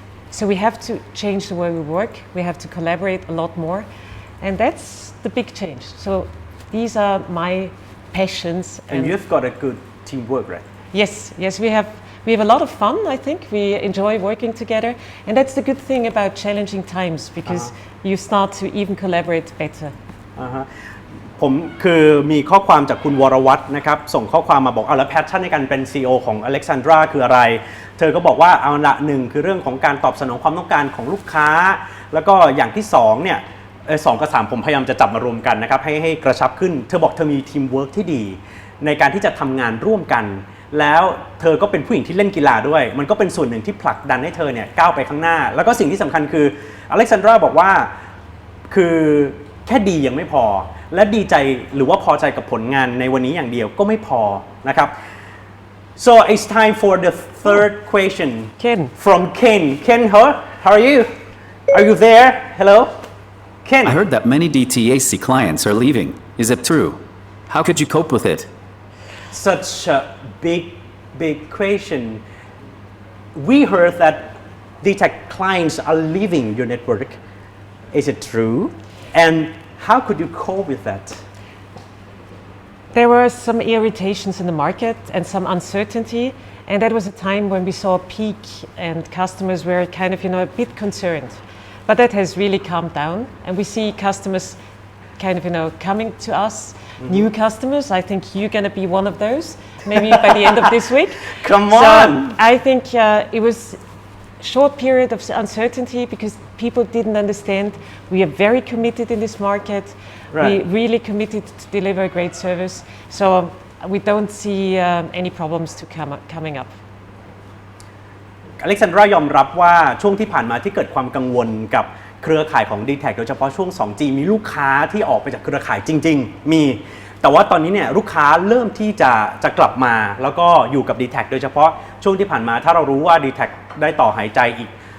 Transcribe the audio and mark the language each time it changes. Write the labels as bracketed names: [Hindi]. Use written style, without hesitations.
[English] So we have to change the way we work, we have to collaborate a lot more, and that's the big change. So these are my passions. And you've got a good teamwork, right? Yes, we have a lot of fun, I think. We enjoy working together. And that's the good thing about challenging times, because you start to even collaborate better. [Thai] ผมคือมีข้อความจากคุณวรวัฒน์นะครับส่งข้อความมาบอกแล้วแพชชั่นในการเป็น CEO ของ Alexandra คืออะไรเธอก็บอกว่าเอาละหนึ่งคือเรื่องของการตอบสนองความต้องการของลูกค้า แล้วก็อย่างที่สองเนี่ย2 กับ 3ผมพยายามจะจับมารวมกันนะครับให้กระชับขึ้นเธอบอกเธอมีทีมเวิร์กที่ดีในการที่จะทำงานร่วมกันแล้วเธอก็เป็นผู้หญิงที่เล่นกีฬาด้วยมันก็เป็นส่วนหนึ่งที่ผลักดันให้เธอเนี่ยก้าวไปข้างหน้าแล้วก็สิ่งที่สำคัญคืออเล็กซานดราบอกว่าคือแค่ดียังไม่พอและดีใจหรือว่าพอใจกับผลงานในวันนี้อย่างเดียวก็ไม่พอนะครับ [English] so it's time for the third question Ken from Ken how are you there hello Ken I heard that many DTAC clients are leaving. Is it true? How could you cope with it? Such a big question. We heard that Dtac clients are leaving your network. Is it true? And how could you cope with that? There were some irritations in the market and some uncertainty, and that was a time when we saw a peak and customers were kind of, a bit concerned. But that has really calmed down, and we see customers kind of, coming to us, new customers. I think you're going to be one of those, maybe by the end of this week. Come on! So I think it was a short period of uncertainty because people didn't understand. We are very committed in this market. Right. We really committed to deliver a great service. So we don't see any problems coming up. [Thai] อเล็กซานดรายอมรับว่าช่วงที่ผ่านมาที่เกิดความกังวลกับเครือข่ายของ Dtac โดยเฉพาะช่วง 2G มีลูกค้าที่ออกไปจากเครือข่ายจริงๆมีแต่ว่าตอนนี้เนี่ยลูกค้าเริ่มที่จะกลับมาแล้วก็อยู่กับ Dtac โดยเฉพาะช่วงที่ผ่านมาถ้าเรารู้ว่า Dtac ได้ต่อหายใจอีก